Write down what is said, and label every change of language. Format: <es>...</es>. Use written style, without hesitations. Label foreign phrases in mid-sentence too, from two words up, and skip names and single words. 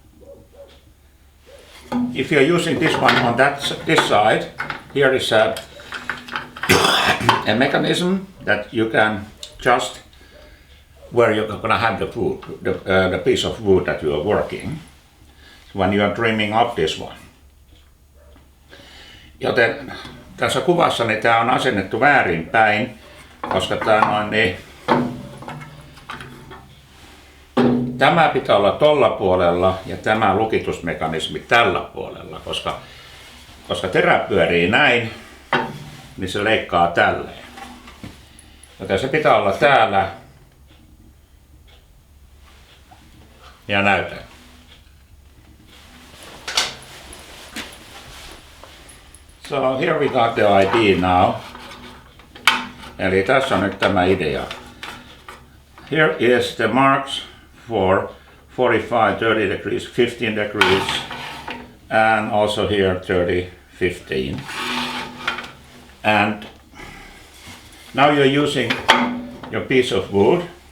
<en>If you're using this one on this side, here is a mechanism that you can just where you're going to have the piece of wood that you are working when you are trimming up this one.</en> <fi>Joten tässä kuvassa niin tämä on asennettu väärinpäin, koska tämä pitää olla tolla puolella ja tämä lukitusmekanismi tällä puolella, koska terä pyörii näin, niin se leikkaa tälleen. Joten se pitää olla täällä ja näytän.</fi> <en>So here we got the idea now.</en> <fi>Eli tässä on nyt tämä idea.</fi> <en>Here is the marks for 45, 30 degrees, 15 degrees, and also here 30, 15. And now you're using your piece of wood.</en>